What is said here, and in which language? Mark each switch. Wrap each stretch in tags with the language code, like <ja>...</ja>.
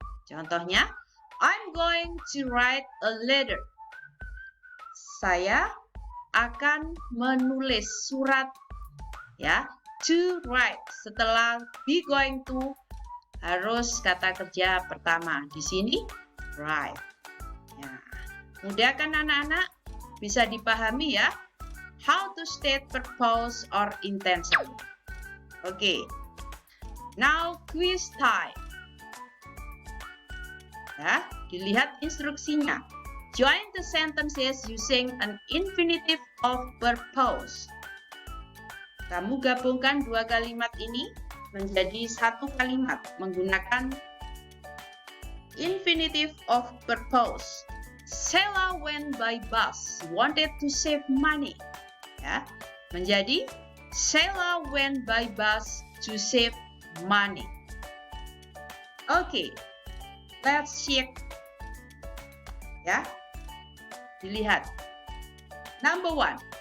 <en>Contohnya, I'm going to write a letter.</en> <id>Saya akan menulis surat. Ya, to write setelah be going to harus kata kerja pertama. Di sini write. Ya. Mudah kan anak-anak? Bisa dipahami ya?</id> <en>How to state purpose or intention. Oke. Now quiz time.</en> <id>Ya, dilihat instruksinya.</id> <en>Join the sentences using an infinitive of purpose.</en> <id>Kamu gabungkan dua kalimat ini menjadi satu kalimat menggunakan infinitive of purpose.</id> <en>Sheila went by bus. She wanted to save money.</en> <id>Ya, menjadi</id> <en>Sheila went by bus to save money. Oke, let's check.</en> <id>Ya, dilihat.</id> <en>Number 1.</en>